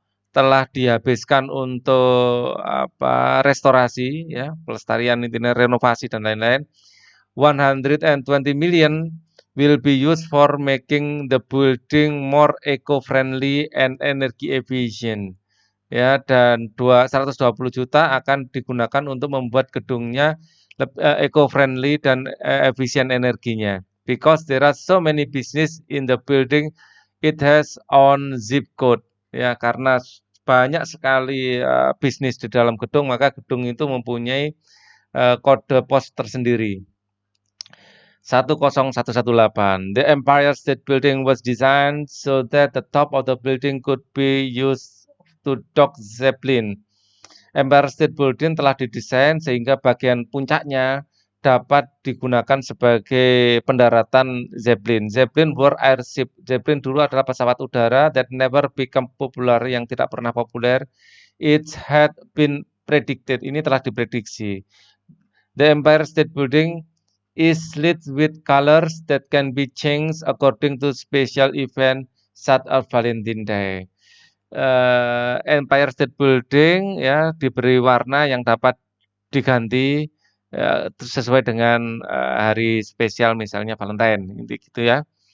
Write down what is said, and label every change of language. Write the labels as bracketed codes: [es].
[id] telah dihabiskan untuk restorasi ya, pelestarian intinya renovasi dan lain-lain. [en] 120 million will be used for making the building more eco-friendly and energy efficient. [id] Ya, dan 120 juta akan digunakan untuk membuat gedungnya eco-friendly dan efisien energinya. [en] Because there are so many business in the building, it has own zip code. [id] Ya, karena banyak sekali bisnis di dalam gedung, maka gedung itu mempunyai kode pos tersendiri. 10118. [en] The Empire State Building was designed so that the top of the building could be used to dock Zeppelin. [id] Empire State Building telah didesain sehingga bagian puncaknya dapat digunakan sebagai pendaratan Zeppelin. [en] Zeppelin were airship. [id] Zeppelin dulu adalah pesawat udara [en] that never become popular, [id] yang tidak pernah populer. [en] It had been predicted. [id] Ini telah diprediksi. [en] The Empire State Building is lit with colors that can be changed according to special event such as Valentine Day. [id] Empire State Building ya diberi warna yang dapat diganti sesuai dengan hari spesial misalnya Valentine gitu ya.